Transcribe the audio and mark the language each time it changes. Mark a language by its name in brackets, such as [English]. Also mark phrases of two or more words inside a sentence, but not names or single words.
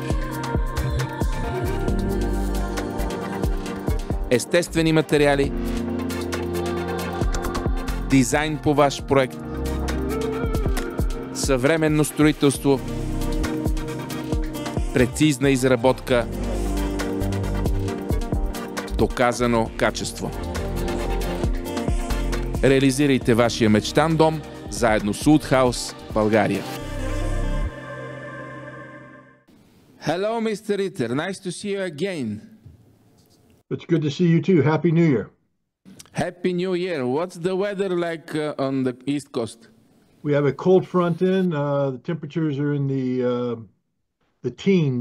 [Bulgarian] Естествени материали, дизайн по ваш проект, съвременно строителство, прецизна изработка, доказано качество. Реализирайте вашия мечтан дом заедно с Ултхаус България. [English] Hello, Mr. Ritter. Nice to see you again. It's good to see you too. Happy New Year. Happy New Year. What's the weather like on the East Coast? We have a cold front in. The temperatures are in the teens.